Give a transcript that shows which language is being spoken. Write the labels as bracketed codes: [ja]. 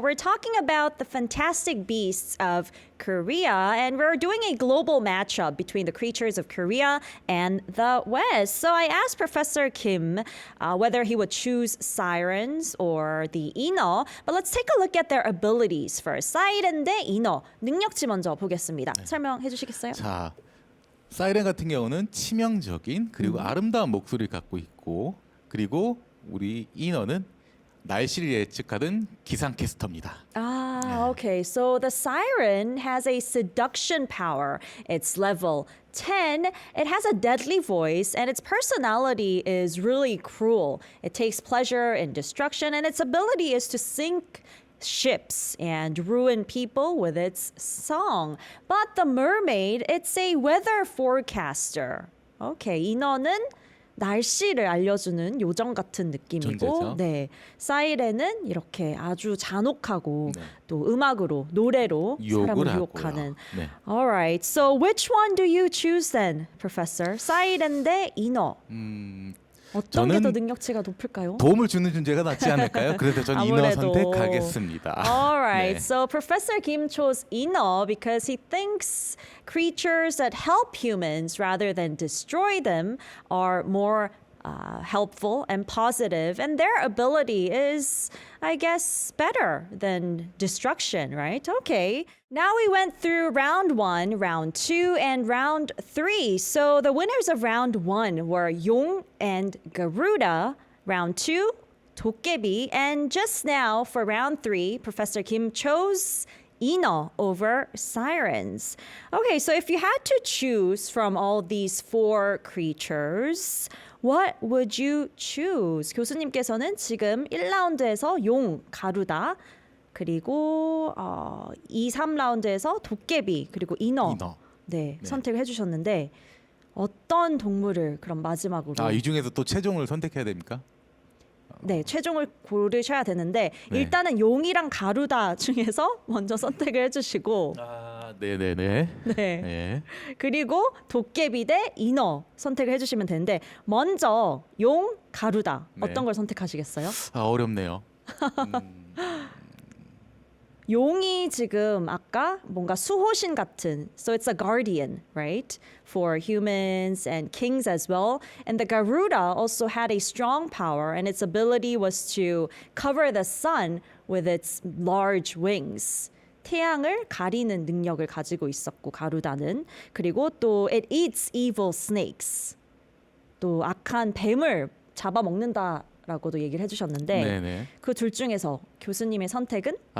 [en] We're talking about the fantastic beasts of Korea, and we're doing a global matchup between the creatures of Korea and the West. So I asked Professor Kim whether he would choose sirens or the Ino, but let's take a look at their abilities first. [ko] 사이렌 대 이너, 능력치 먼저 보겠습니다. 설명해 주시겠어요? 자, 사이렌 같은 경우는 치명적인 그리고 아름다운 목소리를 갖고 있고 그리고 우리 이너는 날씨를 예측하는 기상캐스터입니다. [en] Okay. So the siren has a seduction power. It's level 10. It has a deadly voice, and its personality is really cruel. It takes pleasure in destruction, and its ability is to sink ships and ruin people with its song. But the mermaid, it's a weather forecaster. [ko] Okay, 인어는 날씨를 알려주는 요정 같은 느낌이고, 존재죠. 네, 사이렌은 이렇게 아주 잔혹하고 네. 또 음악으로 노래로 유혹을 사람을 하고요. 유혹하는. 네. [en] Alright, so which one do you choose then, Professor? [ko] 사이렌 대 인어. 어떤 게 더 저는 능력치가 높을까요? 도움을 주는 존재가 낫지 않을까요? 그래서 저는 이너 아무래도. 선택하겠습니다. [en] All right. [ko] 네. [en] So Professor Kim chose Ino because he thinks creatures that help humans rather than destroy them are more helpful and positive, and their ability is, I guess, better than destruction, right? Okay. Now we went through round 1, round 2, and round 3. So the winners of round 1 were Yong and Garuda. Round 2, 도깨비. And just now for round 3, Professor Kim chose Ino over sirens. Okay, so if you had to choose from all these 4 creatures, what would you choose? [ko] 교수님께서는 지금 1라운드에서 용, 가루다, 그리고 2, 3라운드에서 도깨비, 그리고 인어. 네, 선택을 해주셨는데 어떤 동물을 그럼 마지막으로? 이 중에서 또 최종을 선택해야 됩니까? 네, 최종을 고르셔야 되는데 네. 일단은 용이랑 가루다 중에서 먼저 선택을 해주시고 네네네. 네. 네. 그리고 도깨비 대 인어 선택을 해주시면 되는데 먼저 용, 가루다 네. 어떤 걸 선택하시겠어요? 어렵네요. 용이 지금 아까 뭔가 수호신 같은, [en] so it's a guardian, right? For humans and kings as well. And the Garuda also had a strong power, and its ability was to cover the sun with its large wings. [ko] 태양을 가리는 능력을 가지고 있었고 가루다는. 그리고 또 [en] it eats evil snakes. [ko] 또 악한 뱀을 잡아먹는다라고도 얘기를 해주셨는데 네네. 그 둘 중에서 교수님의 선택은?